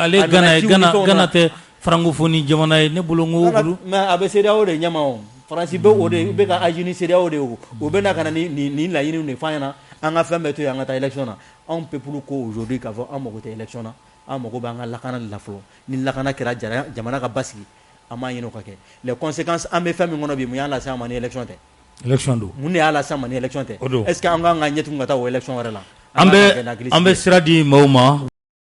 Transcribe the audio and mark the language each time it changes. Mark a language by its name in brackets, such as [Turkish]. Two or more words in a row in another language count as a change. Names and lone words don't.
[Bambara] ale Gana tɛ francophonie jamana ye ne bolo n ko mais a bɛ CEDEAO de ɲɛma o Faransi bɛ o de bɛ ka agir ni CEDEAO de ye o bɛ na ka na nin laɲiniw de f'an ɲɛna an ka fɛn bɛɛ to yen an ka taa élection na anw peuple ko aujourd'hui k'a fɔ an mago tɛ élection na an mago b'an ka lakana de la fɔlɔ ni lakana kɛra jamana ka basigi an b'a ɲini o ka kɛ [French] les conséquences [Bambara] an bɛ fɛn min kɔnɔ bi mun y'a lase an ma ni élection tɛ élection don mun de y'a lase an ma ni élection tɛ [French] est ce que [Bambara] an kan ka ɲɛtugu ka taa o élection wɛrɛ la an bɛ sira di maaw ma